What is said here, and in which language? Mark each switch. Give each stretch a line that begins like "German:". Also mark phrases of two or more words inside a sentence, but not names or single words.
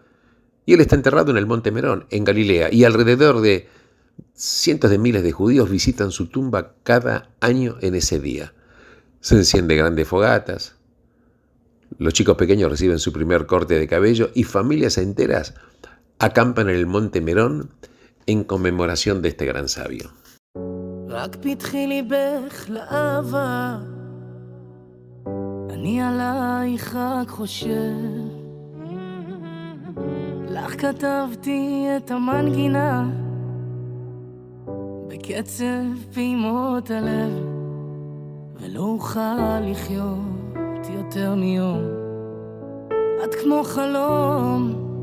Spanish: Y él está enterrado en el Monte Merón, en Galilea, y alrededor de cientos de miles de judíos visitan su tumba cada año en ese día. Se encienden grandes fogatas, los chicos pequeños reciben su primer corte de cabello y familias enteras acampan en el Monte Merón en conmemoración de este gran sabio.
Hebrew: רק פתחי ליבך לאהבה, אני עלייך רק חושב, לך כתבתי את המנגינה בקצב פעימות הלב, ולא אוכל לחיות יותר מיום, את כמו חלום,